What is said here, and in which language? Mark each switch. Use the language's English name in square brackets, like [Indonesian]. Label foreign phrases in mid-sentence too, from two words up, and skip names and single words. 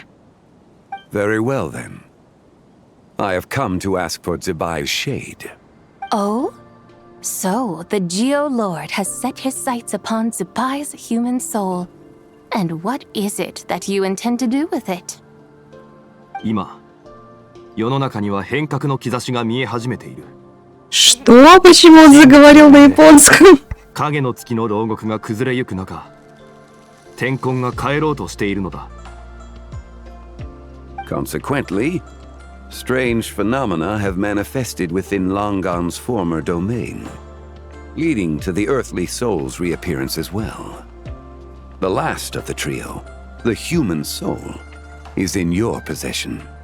[English] Very well, then. I have come to ask for Zebai's shade. Oh? So, the Geo-Lord has set his sights upon Zebai's human soul. And what is it that you intend to do with it? [Japanese] 今、世の中には変革の兆しが見え始めている。 [Russian] Что? Почему он заговорил на японском? [Japanese] 影の月の牢獄が崩れゆく中、天候が変えろうとしているのだ。 [English] Consequently, strange phenomena have manifested within Langan's former domain, leading to the earthly soul's reappearance as well. The last of the trio, the human soul, is in your possession.